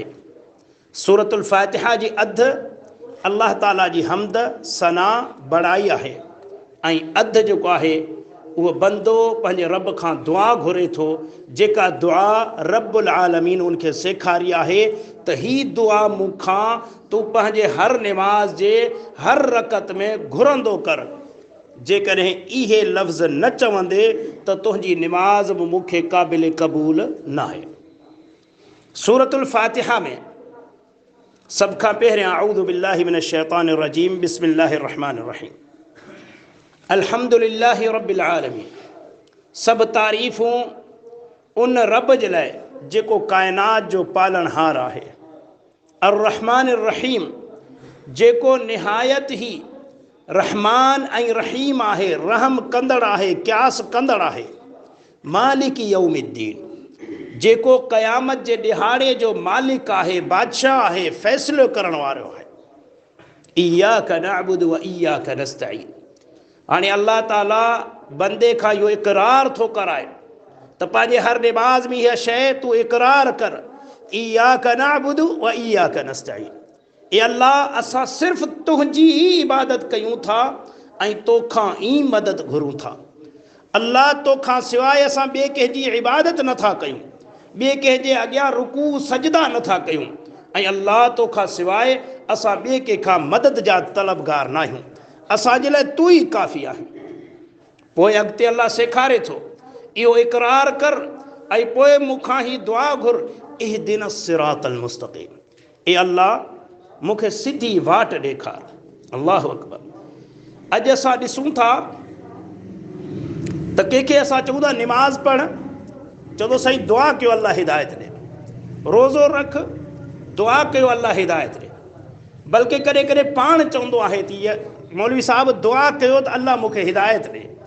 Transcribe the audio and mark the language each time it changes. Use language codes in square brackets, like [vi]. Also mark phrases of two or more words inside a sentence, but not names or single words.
[sd] सूरतुल फ़ातिहा जी अधु अल्लाह ताला जी हमद सना बड़ाई आहे ऐं अधु जेको आहे उहो बंदो पंहिंजे रब खां दुआ घुरे थो, जेका दुआ रब्बुल आलमीन उनखे सेखारी आहे त ही दुआ मूंखां तूं पंहिंजे हर निमाज़ जे हर रकत में घुरंदो कर। जेकॾहिं इहे लफ़्ज़ न चवंदे त तुंहिंजी निमाज़ बि मूंखे क़ाबिल क़बूल न आहे। सूरतुल फ़ातिहा में सभ खां पहिरियां [ar] أعوذ بالله من الشيطان الرجيم بسم الله الرحمن الرحيم الحمد لله رب العالمين. [sd] सब तारीफ़ूं उन रब जे लाइ जेको कायनात जो पालनहार आहे। [ar] الرحمن الرحيم [sd] जेको निहायत ही रहमान ऐं रहीम आहे, रहम कंदड़ आहे, क्यास कंदड़ आहे। [ar] مالك يوم الدين [sd] जेको क़यामत जे ॾिहाड़े जो मालिक आहे, बादशाह आहे, फ़ैसिलो करण वारो आहे। [ar] إياك نعبد وإياك نستعين [sd] हाणे अल्लाह ताला बंदे खां इहो इक़रार थो कराए त पंहिंजे हर निमाज़ में इहा शइ तूं इक़रार कर, [ar] إياك نعبد وإياك نستعين, [sd] ए अल्लाह असां सिर्फ़ु तुंहिंजी ई इबादत कयूं था ऐं तोखां ई मदद घुरूं था। अल्लाह तोखां सवाइ असां ॿिए कंहिंजी इबादत नथा कयूं, ॿिए कंहिंजे अॻियां रुकू सजदा नथा कयूं, ऐं अल्लाह तोखां सवाइ असां ॿिए कंहिंखां मदद जा तलबगार न आहियूं। असांजे लाइ तू ई काफ़ी आहे। पोइ अॻिते अल्लाह सेखारे थो इहो इक़रार कर ऐं पोइ मूंखां ई दुआ घुर, [ar] اهدنا الصراط المستقيم, [sd] ए अल्लाह मूंखे सिधी वाट ॾेखार। [ar] الله أكبر. [sd] अॼु असां ॾिसूं था त कंहिंखे असां चऊं था निमाज़ पढ़, चवंदो साईं दुआ कयो अल्लाह हिदायत ॾे, रोज़ो रख दुआ कयो अल्लाह हिदायत ॾे, बल्कि कॾहिं कॾहिं पाण चवंदो आहे त मौलवी साहब दुआ कयो त अल्लाह मूंखे हिदायत ॾे।